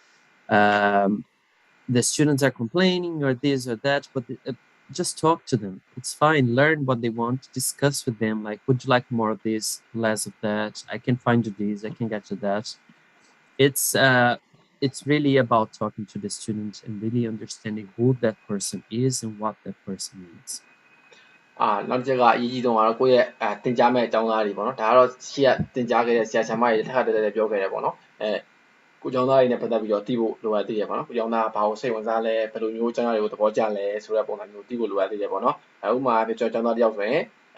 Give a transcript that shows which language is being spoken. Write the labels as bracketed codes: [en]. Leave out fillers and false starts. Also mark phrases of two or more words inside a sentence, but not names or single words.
[en] The students are complaining or this or that, but just talk to them. It's fine. Learn what they want. Discuss with them. Like, would you like more of this, less of that? I can find you this. I can get you that. It's really about talking to the student and really understanding who that person is and what that person needs. [my] နောက်တစ်ချက်ကအရေးကြီးဆုံးကတော့ကိုယ့်ရဲ့သင်ကြားမဲ့အကြောင်းသားတွေပေါ့နော်ဒါကတော့ရှေ့ကသင်ကြားခဲ့တဲ့ဆရာဆရာမတွေတစ်ခါတည်းပြောခဲ့တယ်ပေါ့နော်ကိုကျောင်းသားတွေနဲ့ပတ်သက်ပြီးတော့သိဖို့လိုအပ်သေးတယ်ပေါ့နော်ကိုကျောင်းသားဘာကိုစိတ်ဝင်စားလဲဘယ်လိုမျိုးကျောင်းသားတွေကိုသဘောကျလဲဆိုတဲ့ပုံစံမျိုးသိဖို့လိုအပ်သေးတယ်ပေါ့နော်ဥပမာပြကျောင်းသားတယောက်ဆိုရင်